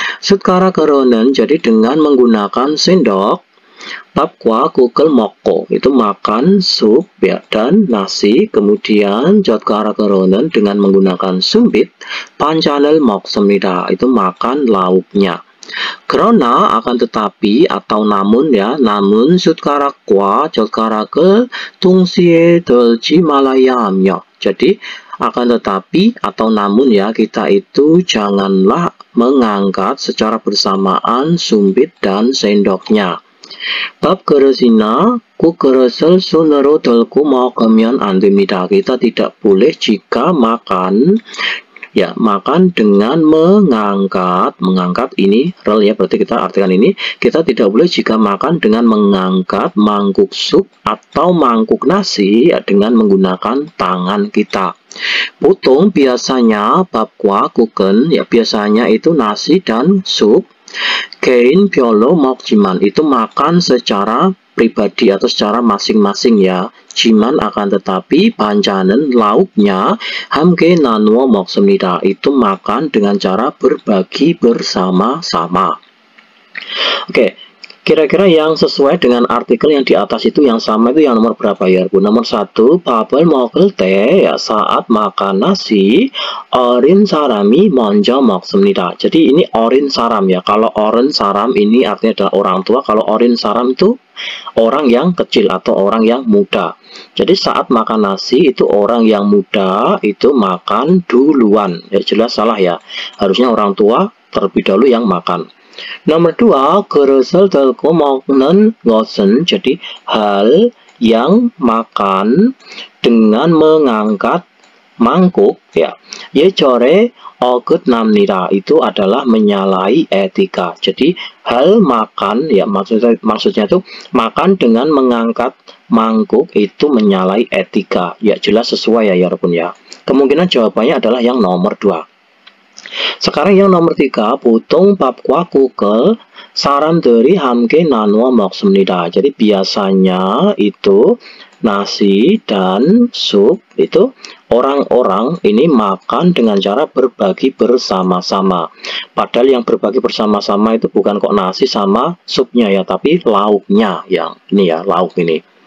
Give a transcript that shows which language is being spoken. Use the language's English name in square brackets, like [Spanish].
[Korean] 숟가락으로는 [Indonesian] jadi dengan menggunakan sendok. [Korean] 밥과 국을 먹고 [Indonesian] itu makan sup ya dan nasi. Kemudian [Korean] 젓가락으로는 [Indonesian] dengan menggunakan sumbit. [Korean] 반찬을 먹습니다 [Indonesian] itu makan lauknya. 그러나 akan tetapi atau namun ya, namun [Korean] 숟가락과 젓가락을 동시에 들지 말아야 하며. [Indonesian] Jadi akan tetapi atau namun ya, kita itu janganlah mengangkat secara bersamaan sumbit dan sendoknya. [Korean] 밥 그릇이나 국 그릇을 손으로 들고 먹으면 안 됩니다. [Indonesian] Kita tidak boleh jika makan ya makan dengan mengangkat ini rel ya, berarti kita artikan ini, kita tidak boleh jika makan dengan mengangkat mangkuk sup atau mangkuk nasi ya, dengan menggunakan tangan kita. 보통 biasanya [Korean] 밥과 국은 [Indonesian] ya, biasanya itu nasi dan sup. [Korean] 개인별로 먹지만 [Indonesian] itu makan secara pribadi atau secara masing-masing ya. [Korean] Jiman [Indonesian] akan tetapi [Korean] 반찬은 [Indonesian] lauknya [Korean] 함께 나누어 먹습니다. [Indonesian] Itu makan dengan cara berbagi bersama-sama. Oke, kira-kira yang sesuai dengan artikel yang di atas itu yang sama itu yang nomor berapa ya Bu? Nomor 1, [Korean] 밥을 먹을 때 [Indonesian] ya, saat makan nasi [Korean] 어린 사람이 먼저 먹습니다. [Indonesian] Jadi ini [Korean] 어린 사람 [Indonesian] ya. Kalau [Korean] 어른 사람 [Indonesian] ini artinya adalah orang tua. Kalau [Korean] 어린 사람 [Indonesian] itu orang yang kecil atau orang yang muda. Jadi saat makan nasi itu orang yang muda itu makan duluan. Ya jelas salah ya. Harusnya orang tua terlebih dahulu yang makan. Nomor 2, [Korean] 그릇을 들고 먹는 것은, [Indonesian] jadi hal yang makan dengan mengangkat mangkuk ya. [Korean] 예절에 어긋납니다. [Indonesian] Itu adalah menyalahi etika. Jadi hal makan ya, maksudnya itu makan dengan mengangkat mangkuk itu menyalahi etika. Ya jelas sesuai ya 여러분 ya. Kemungkinan jawabannya adalah yang nomor 2. sekarang yang nomor 3, [Korean] 보통 밥과 국을 사람들이 함께 나누어 먹습니다. [Indonesian] Jadi biasanya itu nasi dan sup itu orang-orang ini makan dengan cara berbagi bersama-sama. Padahal yang berbagi bersama-sama itu bukan kok nasi sama supnya ya, tapi lauknya yang ini ya, lauk ini.